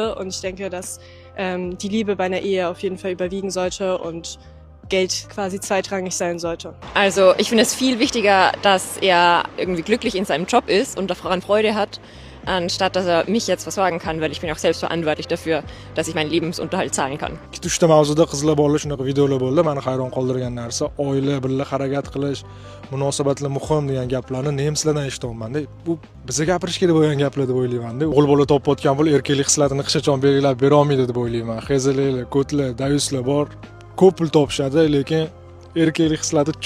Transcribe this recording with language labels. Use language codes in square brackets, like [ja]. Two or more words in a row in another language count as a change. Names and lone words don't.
[de] Und ich denke, dass die Liebe bei einer Ehe auf jeden Fall überwiegen sollte und Geld quasi zweitrangig sein sollte. Also ich finde es viel wichtiger, dass er irgendwie glücklich in seinem Job ist und daran Freude hat, anstatt dass er mich jetzt versorgen kann, weil ich bin auch selbst verantwortlich dafür, dass ich meinen Lebensunterhalt zahlen kann. [uz] Ikkita mavzuda qizlar bolalar shunaqa videolar bo'ldi. Meni hayron qoldirgan narsa oila, birga harakat qilish, munosabatlar muhim degan gaplarni nemislardan eshityapman-da. Bu bizga gapirish kerak bo'lgan gaplar deb o'ylayman-da. O'g'il bola topayotgan bo'l erkaklik hislatini hech qachon belgilab bera olmaydi deb o'ylayman. Xezaliklar, ko'tlar, dayuslar bor. Ko'p pul topishadi, lekin erkaklik hislati cho'kib ketgan.